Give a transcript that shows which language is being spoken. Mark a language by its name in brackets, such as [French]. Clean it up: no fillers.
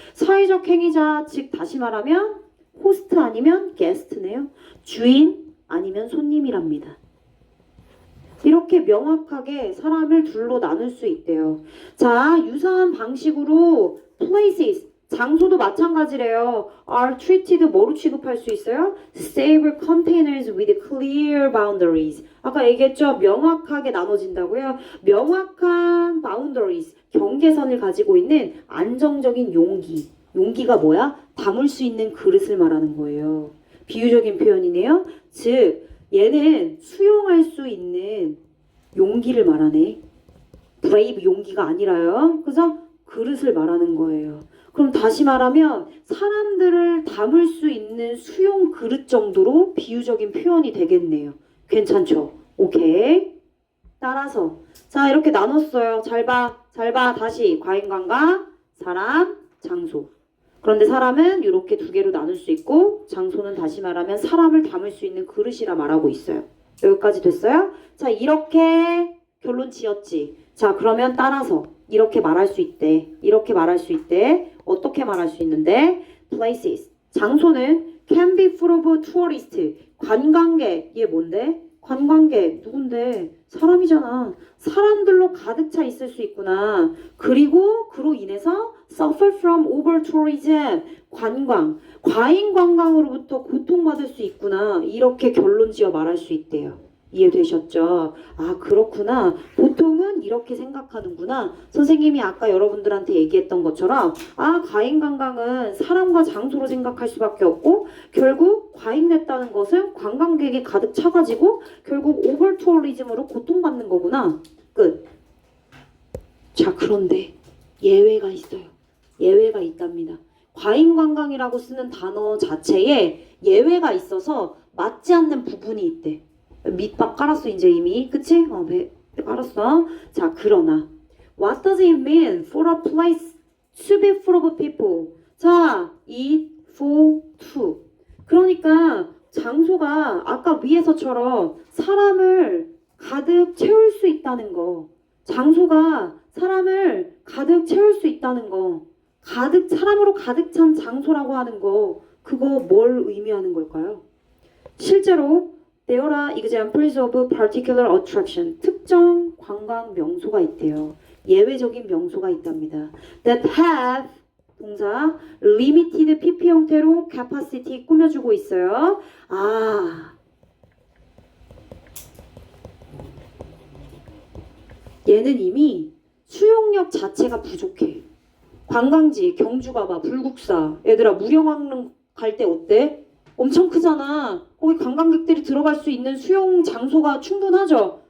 [Korean] 사회적 행위자, 즉 다시 말하면 호스트 아니면 게스트네요. 주인 아니면 손님이랍니다. 이렇게 명확하게 사람을 둘로 나눌 수 있대요. 자, 유사한 방식으로 places, 장소도 마찬가지래요. are treated 뭐로 취급할 수 있어요? [English] stable containers with clear boundaries. [Korean] 아까 얘기했죠? 명확하게 나눠진다고요. 명확한 boundaries, 경계선을 가지고 있는 안정적인 용기. 용기가 뭐야? 담을 수 있는 그릇을 말하는 거예요. 비유적인 표현이네요. 즉, 얘는 수용할 수 있는 용기를 말하네. brave 용기가 아니라요. 그죠? 그릇을 말하는 거예요. 그럼 다시 말하면 사람들을 담을 수 있는 수용 그릇 정도로 비유적인 표현이 되겠네요. 괜찮죠? 오케이. 따라서 자, 이렇게 나눴어요. 잘 봐. 다시 과잉관광, 사람, 장소. 그런데 사람은 이렇게 두 개로 나눌 수 있고 장소는 다시 말하면 사람을 담을 수 있는 그릇이라 말하고 있어요. 여기까지 됐어요? 자, 이렇게 결론 지었지. 자, 그러면 따라서 이렇게 말할 수 있대. 이렇게 말할 수 있대. 어떻게 말할 수 있는데? places. 장소는 [English] can be full of tourists. [Korean] 관광객. 얘 뭔데? 관광객. 누군데? 사람이잖아. 사람들로 가득 차 있을 수 있구나. 그리고 그로 인해서 [English] suffer from over tourism. [Korean] 과잉 관광으로부터 고통받을 수 있구나. 이렇게 결론 지어 말할 수 있대요. 이해되셨죠? 아, 그렇구나. 보통은 이렇게 생각하는구나. 선생님이 아까 여러분들한테 얘기했던 것처럼 아, 과잉관광은 사람과 장소로 생각할 수밖에 없고 결국 과잉냈다는 것은 관광객이 가득 차가지고 결국 오버투어리즘으로 고통받는 거구나. 끝. 자, 그런데 예외가 있어요. 예외가 있답니다. 과잉관광이라고 쓰는 단어 자체에 예외가 있어서 맞지 않는 부분이 있대. 밑밥 깔았어 이제 이미. 그치? 깔았어. 자, 그러나 [English] What does it mean for a place to be full of people? 자, eat, for, to. [Korean] 그러니까 장소가 아까 위에서처럼 사람을 가득 채울 수 있다는 거. 장소가 사람을 가득 채울 수 있다는 거. 사람으로 가득 찬 장소라고 하는 거. 그거 뭘 의미하는 걸까요? 실제로 [English] There are examples of particular attraction. [Korean] 특정 관광 명소가 있대요. 예외적인 명소가 있답니다. [English] That have 동사 limited PP 형태로 capacity [Korean] 꾸며주고 있어요. 아, 얘는 이미 수용력 자체가 부족해. 관광지, 경주 가봐, 불국사. 얘들아, 무령왕릉 갈 때 어때? 엄청 크잖아. 거기 관광객들이 들어갈 수 있는 수용 장소가 충분하죠.